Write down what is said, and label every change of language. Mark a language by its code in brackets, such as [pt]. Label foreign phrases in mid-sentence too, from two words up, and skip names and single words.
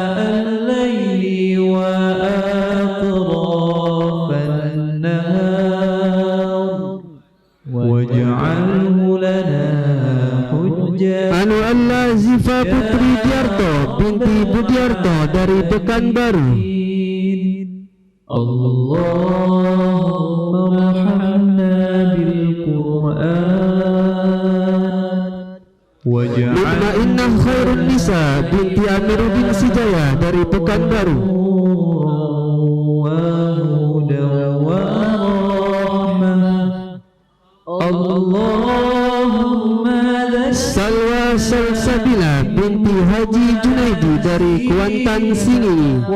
[id] Anu Allah Zifa Putri Diarto binti Budiarto dari Pekanbaru. [ar] اللهم ارحمنا بالقرآن. [id] Mutmainnah Khairun Nisa binti Amiruddin Sijaya dari Pekanbaru. Salwa Salsabila binti Haji Junaidi dari Kuantan Singingi.